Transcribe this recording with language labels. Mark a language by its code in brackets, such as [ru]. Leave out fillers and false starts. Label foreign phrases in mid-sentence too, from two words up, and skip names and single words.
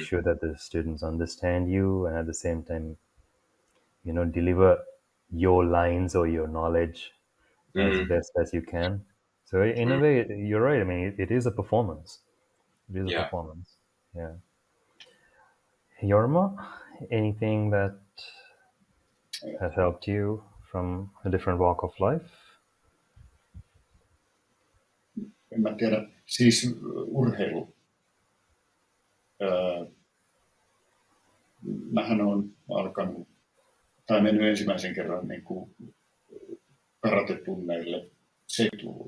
[en] sure that the students understand you, and at the same time, deliver your lines or your knowledge as mm, best as you can. So in a mm, way, you're right. I mean, it is a performance. It is a yeah. performance. Yeah. Yorma, anything that has helped you from a different walk of life? [fi] En mä tiedä, siis urheilu. Öö, Mähän on alkanut, tai mennyt ensimmäisen kerran niin kuin karatetunneille 70-luvulla.